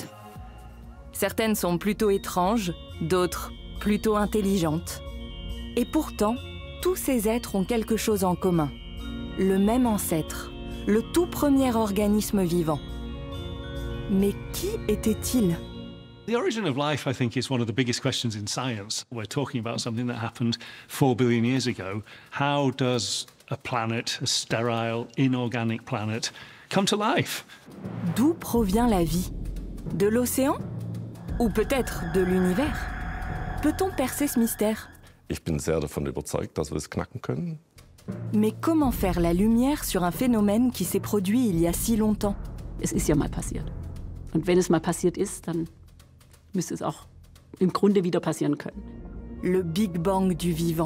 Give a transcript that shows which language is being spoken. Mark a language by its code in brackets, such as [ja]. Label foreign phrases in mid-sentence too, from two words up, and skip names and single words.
[fr] Certaines sont plutôt étranges, d'autres plutôt intelligentes. Et pourtant, tous ces êtres ont quelque chose en commun. Le même ancêtre, le tout premier organisme vivant. Mais qui était-il? [en] The origin of life, I think, is one of the biggest questions in science. We're talking about something that happened 4 billion years ago. How does a planet, a sterile, inorganic planet, come to life? [fr] D'où provient la vie? De l'océan? Ou peut-être de l'univers? Peut-on percer ce mystère? [de] Ich bin sehr davon überzeugt, dass wir es knacken können. [fr] Mais comment faire la lumière sur un phénomène qui s'est produit il y a si longtemps? [de] Es ist ja mal passiert. Und wenn es mal passiert ist, dann müsste es auch im Grunde wieder passieren können. [fr] Le Big Bang du vivant.